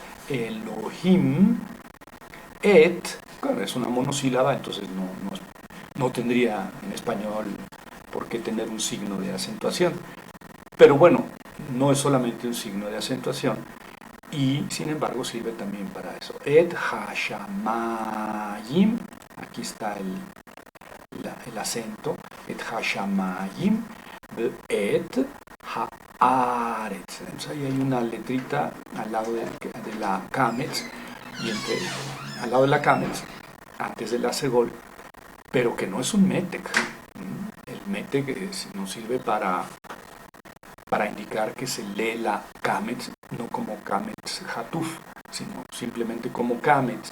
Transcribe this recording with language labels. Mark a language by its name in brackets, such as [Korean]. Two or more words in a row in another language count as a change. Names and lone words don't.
[Spanish] Elohim, bueno, es una monosílaba, entonces no tendría en español por qué tener un signo de acentuación. Pero bueno, no es solamente un signo de acentuación, y sin embargo sirve también para eso. [Hebrew] את השמים, [Spanish] aquí está el acento, [Hebrew] את השמים, את הארץ. [Spanish] Entonces ahí hay una letrita al lado de la kametz, y al lado de la kametz, antes de la segol, pero que no es un metec. El metec nos sirve para indicar que se lee la kametz, no como kametz hatuf, sino simplemente como kametz.